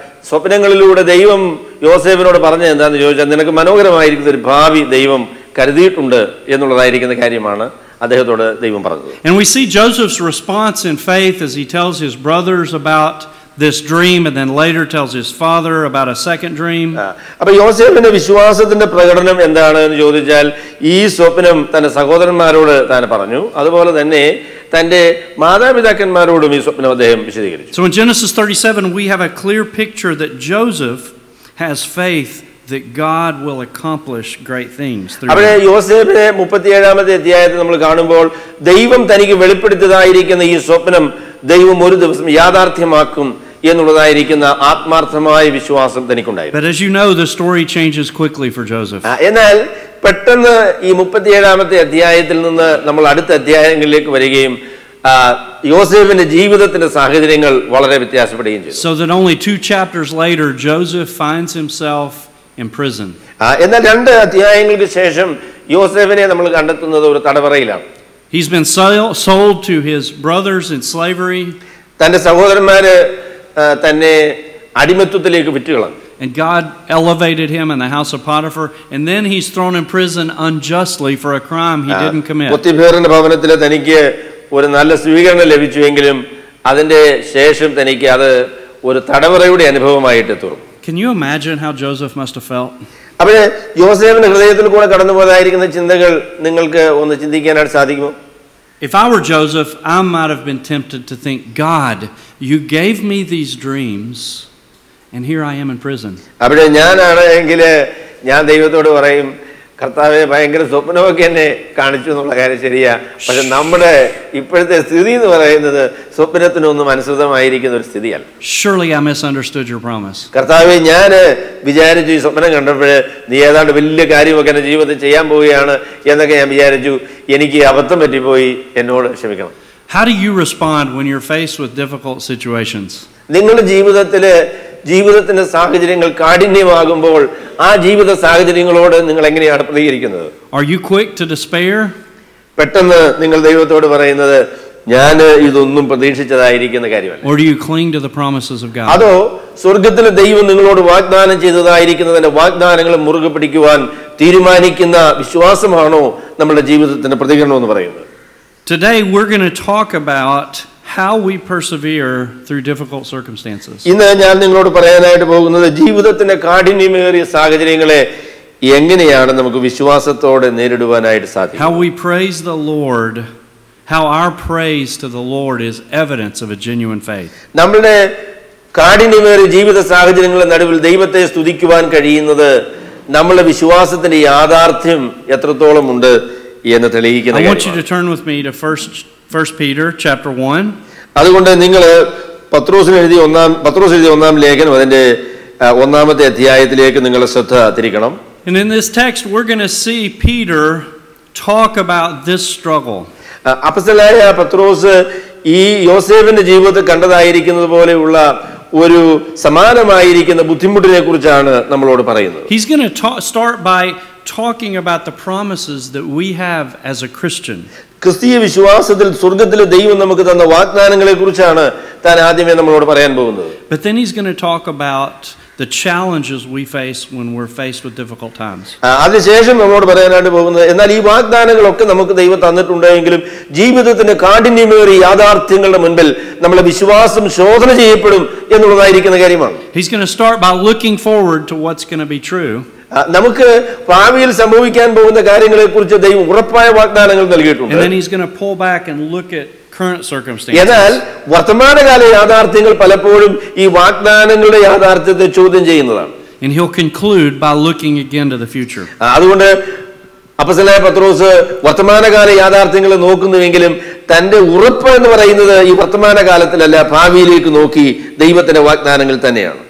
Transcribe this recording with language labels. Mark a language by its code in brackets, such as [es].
[ml] സ്വപ്നങ്ങളിലൂടെ ദൈവം യോസേഫിനോട് പറഞ്ഞത് എന്താണെന്ന് ചോദിച്ചാൽ നിനക്ക് മനോഹരമായിരിക്കുന്ന ഒരു ഭാവി ദൈവം കരുതിയിട്ടുണ്ട് എന്നുള്ളതായിരിക്കുന്ന കാര്യമാണ് അദ്ദേഹത്തോട് ദൈവം പറഞ്ഞത്. [en] And we see Joseph's response in faith as he tells his brothers about this dream and then later tells his father about a second dream. [ml] അപ്പോൾ യോസേഫിന്റെ വിശ്വാസത്തിന്റെ പ്രകടനം എന്താണ് എന്ന് ചോദിച്ചാൽ ഈ സ്വപ്നം തന്റെ സഹോദരന്മാരോട് താൻ പറഞ്ഞു, അതുപോലെ തന്നെ തന്റെ മാതാപിതാക്കന്മാരോടും ഈ സ്വപ്നം അദ്ദേഹം വിശദീകരിച്ചു. [en] So in Genesis 37 we have a clear picture that Joseph has faith that God will accomplish great things through him. [ml] അവിടെ യോസേഫിനെ 37-ാമത്തെ അധ്യായത്തിൽ നമ്മൾ കാണുമ്പോൾ ദൈവം തനിക്ക് വെളിപ്പെടുത്തിയതായിരിക്കുന്ന ഈ സ്വപ്നം ദൈവം ഒരു ദിവസം യാഥാർത്ഥ്യമാക്കും എന്നുള്ളതായിരിക്കുന്ന ആത്മാർത്ഥമായ വിശ്വാസം തനിക്കുണ്ടായിരുന്നു. [en] But as you know, the story changes quickly for Joseph. [ml] എന്നാൽ പെട്ടെന്ന് ഈ 37-ാമത്തെ അധ്യായത്തിൽ നിന്ന് നമ്മൾ അടുത്ത അധ്യായങ്ങളിലേക്ക് വരികയും യോസേഫിന്റെ ജീവിതത്തിന്റെ സാഹചര്യങ്ങൾ വളരെ വ്യത്യാസപ്പെടുകയും ചെയ്തു. [en] So that only 2 chapters later Joseph finds himself in prison. [ml] എന്നാൽ 2 അധ്യായങ്ങൾക്ക് ശേഷം യോസേഫിനെ നമ്മൾ കണ്ടെത്തുന്നത് ഒരു തടവറയിലാണ്. [en] He's been sold to his brothers in slavery. [ml] തന്റെ സഹോദരന്മാര് തന്നെ അടിമത്വത്തിലേക്ക് വിറ്റുകളഞ്ഞു. [en] And God elevated him in the house of Potiphar, and then he's thrown in prison unjustly for a crime he didn't commit. [ml] പോത്തിഫേറിന്റെ ഭവനത്തിൽ തനിക്ക് ഒരു നല്ല സ്വീകരണം ലഭിച്ചുവെങ്കിലും അതിന്റെ ശേഷം തനിക്ക് അത് ഒരു തടവറയുടെ അനുഭവമായിട്ട് തീർന്നു. [en] Can you imagine how Joseph must have felt? [ml] അപ്പോൾ യോസേഫിന്റെ ഹൃദയത്തിൽ കൂടെ കടന്നുപോയതായിരിക്കുന്ന ചിന്തകൾ നിങ്ങൾക്ക് ഒന്ന് ചിന്തിക്കാനായിട്ട് സാധിക്കുമോ? [en] If I were Joseph, I might have been tempted to think, God, you gave me these dreams, and here I am in prison. [ml] അവിടെ ഞാനാണെങ്കിൽ ഞാൻ ദൈവത്തോട് പറയും, കർത്താവേ ഭയങ്കര സ്വപ്നമൊക്കെ എന്നെ കാണിച്ചു എന്നുള്ള കാര്യം ശരിയാ, പക്ഷെ നമ്മുടെ ഇപ്പോഴത്തെ സ്ഥിതി എന്ന് പറയുന്നത് സ്വപ്നത്തിനൊന്നും അനുസൃതമായിരിക്കുന്ന ഒരു സ്ഥിതിയല്ല. [en] Surely I misunderstood your promise. [ml] കർത്താവേ ഞാൻ വിചാരിച്ചു ഈ സ്വപ്നം കണ്ടപ്പോൾ നീ ഏതാണ്ട് വലിയ കാര്യമൊക്കെ എന്റെ ജീവിതത്തിൽ ചെയ്യാൻ പോവുകയാണ് എന്നൊക്കെ ഞാൻ വിചാരിച്ചു, എനിക്ക് അബദ്ധം പറ്റിപ്പോയി, എന്നോട് ക്ഷമിക്കണം. [en] How do you respond when you're faced with difficult situations? [ml] നിങ്ങളുടെ ജീവിതത്തിന്റെ സാഹചര്യങ്ങൾ കാഠിന്യമാകുമ്പോൾ ആ ജീവിത സാഹചര്യങ്ങളോട് നിങ്ങൾ എങ്ങനെയാണ് പ്രതികരിക്കുന്നത്? [en] Are you quick to despair? [ml] പെട്ടെന്ന് നിങ്ങൾ ദൈവത്തോട് പറയുന്നത് ഞാൻ ഇതൊന്നും പ്രതീക്ഷിച്ചതായിരിക്കുന്ന കാര്യമല്ല. [en] Or do you cling to the promises of God? [ml] അതോ സ്വർഗ്ഗത്തിലെ ദൈവം നിങ്ങളോട് വാഗ്ദാനം ചെയ്തതായിരിക്കുന്നതിന്റെ വാഗ്ദാനങ്ങൾ മുറുകെ പിടിക്കുവാൻ തീരുമാനിക്കുന്ന വിശ്വാസമാണോ നമ്മുടെ ജീവിതത്തിന്റെ പ്രതികരണം എന്ന് പറയുന്നത്? [en] Today we're going to talk about how we persevere through difficult circumstances. [ml] ഇന്ന് ഞാൻ നിങ്ങളോട് പറയാനായിട്ട് പോകുന്നത് ജീവിതത്തിന്റെ കാഠിന്യമേറിയ സാഹചര്യങ്ങളെ എങ്ങനെയാണ് നമുക്ക് വിശ്വാസത്തോടെ നേരിടുവാനായിട്ട് സാധിക്കും. [en] How we praise the Lord, how our praise to the Lord is evidence of a genuine faith. [ml] നമ്മുടെ കാഠിന്യമേറിയ ജീവിത സാഹചര്യങ്ങളുടെ നടുവിൽ ദൈവത്തെ സ്തുതിക്കുവാൻ കഴിയുന്നത് നമ്മുടെ വിശ്വാസത്തിന്റെ യാഥാർത്ഥ്യം എത്രത്തോളം ഉണ്ട് എന്ന് തെളിയിക്കുന്ന [en] I want you to turn with me to 1 Peter chapter 1. [ml] അതുകൊണ്ട് നിങ്ങൾ പത്രോസ് എഴുതിയ 1-ാം ലേഖനം അതിന്റെ 1-ാമത്തെ അധ്യായത്തിലേക്ക് നിങ്ങൾ ശ്രദ്ധ തിരിക്കണം. [en] And in this text we're going to see Peter talk about this struggle. [ml] അപ്പോസ്തലനായ പത്രോസ് ഈ യോസേഫിന്റെ ജീവിതത്തിൽ കണ്ടതായിരിക്കുന്നത് പോലെയുള്ള ഒരു സമാനമായിരിക്കുന്ന ബുദ്ധിമുട്ടിനെ കുറിച്ചാണ് നമ്മളോട് പറയുന്നത്. [en] He's going to start by talking about the promises that we have as a Christian. [ml] ക്രിസ്തീയ വിശ്വാസത്തിൽ സ്വർഗ്ഗത്തിലെ ദൈവം നമുക്ക് തന്ന വാഗ്ദാനങ്ങളെ കുറിച്ചാണ് താൻ ആദ്യമേ നമ്മളോട് പറയാൻ പോകുന്നത്. [en] But then he's going to talk about the challenges we face when we're faced with difficult times. [ml] അതിനുശേഷം നമ്മളോട് പറയാനായിട്ട് പോകുന്നത് എന്നാൽ ഈ വാഗ്ദാനങ്ങളൊക്കെ നമുക്ക് ദൈവം തന്നിട്ടുണ്ടെങ്കിലും ജീവിതത്തിന്റെ കാഠിന്യമേറിയ യാഥാർത്ഥ്യങ്ങളുടെ മുൻപിൽ നമ്മുടെ വിശ്വാസം ശോധന ചെയ്യപ്പെടും എന്നുള്ളതായിരിക്കുന്ന കാര്യമാണ്. [en] He's going to start by looking forward to what's going to be true. [ml] നമുക്ക് ഭാവിയിൽ സംഭവിക്കാൻ പോകുന്ന കാര്യങ്ങളെക്കുറിച്ച് ദൈവം ഉറപ്പായ വാഗ്ദാനങ്ങൾ നൽകിയിട്ടുണ്ട്. [en] And then he's going to pull back and look at current circumstances. [ml] എന്നാൽ വർത്തമാനകാല യാഥാർത്ഥ്യങ്ങൾ പലപ്പോഴും ഈ വാഗ്ദാനങ്ങളുടെ യാഥാർത്ഥ്യത്തെ ചോദ്യം ചെയ്യുന്നതാണ്. [en] And he'll conclude by looking again to the future. [ml] അതുകൊണ്ട് അപ്പോസ്തലനായ പത്രോസ് വർത്തമാനകാല യാഥാർത്ഥ്യങ്ങളെ നോക്കുന്നുവെങ്കിലും തന്റെ ഉറപ്പ് എന്ന് പറയുന്നത് ഈ വർത്തമാന കാലത്തിലല്ല, ഭാവിയിലേക്ക് നോക്കി ദൈവത്തിന്റെ വാഗ്ദാനങ്ങൾ തന്നെയാണ്.